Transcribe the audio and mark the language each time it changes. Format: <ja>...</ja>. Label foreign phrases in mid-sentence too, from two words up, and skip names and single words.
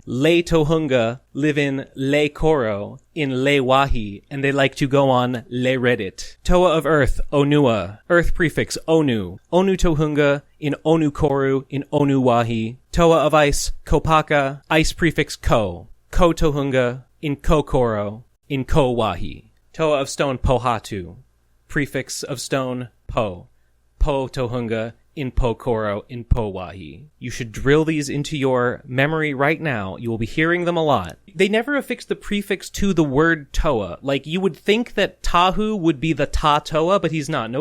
<en>Le Tohunga live in Le Koro, in Le Wahi, and they like to go on Le Reddit. Toa of Earth, Onua. Earth prefix Onu. Onu Tohunga in Onu Koru, in Onu Wahi. Toa of Ice, Kopaka. Ice prefix Ko. Ko Tohunga in Ko Koro, in Ko Wahi. Toa of Stone, Pohatu. Prefix of stone, Po. Po Tohunga in Pokoro, in Powahi. You should drill these into your memory right now. You will be hearing them a lot. They never affixed the prefix to the word Toa. Like, you would think that Tahu would be the Ta Toa, but he's not.</en>